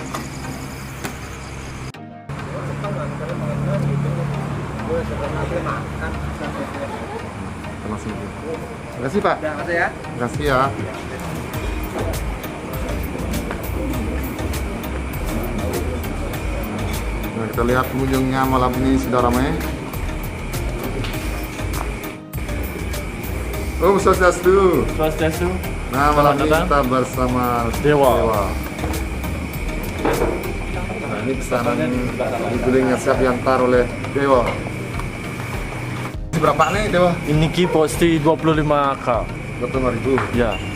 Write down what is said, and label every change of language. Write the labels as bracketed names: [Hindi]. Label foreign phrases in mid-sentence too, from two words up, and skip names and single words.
[Indonesian] Terima kasih Pak. Terima kasih ya. Terima kasih ya. Nah, kita lihat pengunjungnya malam ini sudah ramai. Oh, Swastiastu. Swastiastu. Nah, malam ini kita bersama Dewa. Nah, ini pesanan guling yang siap diantar oleh Dewa. Berapa nih Dewa? Ini ki porsi 25k. 25.000. Ya.